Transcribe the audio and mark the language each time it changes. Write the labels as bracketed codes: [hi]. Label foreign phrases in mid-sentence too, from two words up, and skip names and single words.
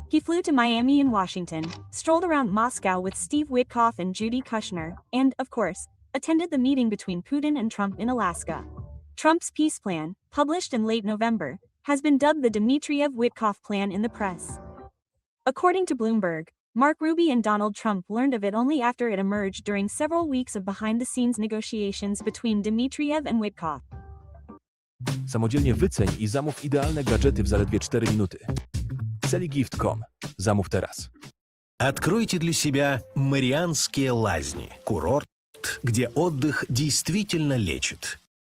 [en] He flew to Miami and Washington, strolled around Moscow with Steve Witkoff and Judy Kushner, and, of course, attended the meeting between Putin and Trump in Alaska. Trump's peace plan, published in late November, has been dubbed the Dmitriev-Witkoff plan in the press. According to Bloomberg, Mark Ruby and Donald Trump learned of it only after it emerged during several weeks of behind-the-scenes negotiations between Dmitriev and Witkoff. [pl] Samodzielnie wyceń i zamów idealne gadżety w zaledwie 4 minuty. Celigift.com. Zamów teraz. [ru] Откройте для себя Марианские лазни. Курорт, где отдых действительно лечит.